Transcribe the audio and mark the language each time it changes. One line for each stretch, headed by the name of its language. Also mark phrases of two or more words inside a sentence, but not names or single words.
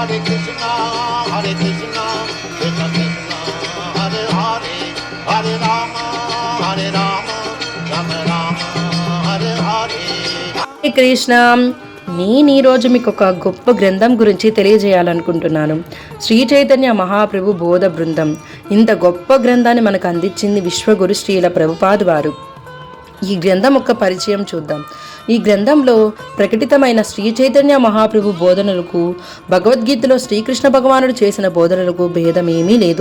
Sanskrit: Hare Krishna, Hare Krishna, Krishna Krishna, Hare Hare, Hare Rama, Hare Rama, Rama Rama, Hare Hare.
Telugu: హరే కృష్ణ. నేను ఈరోజు మీకు ఒక గొప్ప గ్రంథం గురించి తెలియజేయాలనుకుంటున్నాను. శ్రీ చైతన్య మహాప్రభు బోధ బృందం. ఇంత గొప్ప గ్రంథాన్ని మనకు అందించింది విశ్వగురు శ్రీల ప్రభుపాద్ వారు. ఈ గ్రంథం యొక్క పరిచయం చూద్దాం. ఈ గ్రంథంలో ప్రకటితమైన శ్రీ చైతన్య మహాప్రభు బోధనలకు భగవద్గీతలో శ్రీకృష్ణ భగవానుడు చేసిన బోధనలకు భేదమేమీ లేదు.